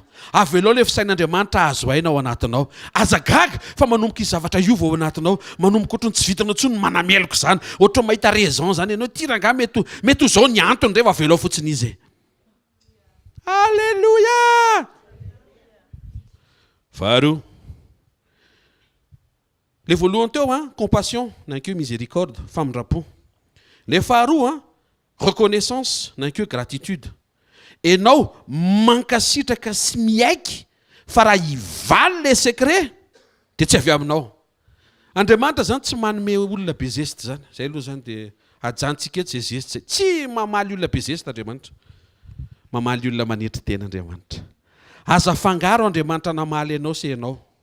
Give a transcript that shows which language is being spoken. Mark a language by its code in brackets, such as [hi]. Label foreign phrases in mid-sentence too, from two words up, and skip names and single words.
[mg] Avelao le fisainan'Andriamanitra azo haina ao anatinao. Azagaga fa manomboka zavatra iova ao anatinao, manomboka ohatrany tsy vitanao intsony manameloko izany, ohatry mahita raison zany ianao tiranga mety ho zao ny antony rehefa avelao fotsiny izy. Alléluia. Faharoa. Le voalohany teo compassion na que miséricorde, famindram-po. Le faharoa reconnaissance na que gratitude. Enao mankasitraka sy miaiky fa raha hivaly le secret dia tsy avy aminao. Andriamanitra zany tsy manome olona be zesty zany. Zay aloha zany dia ajantsika eto zay zesty. Tsy mamaly olona be zesty Andriamanitra. Mamaly olona manetry tena Andriamanitra. Aza fangaro Andriamanitra namaly anao sy ianao.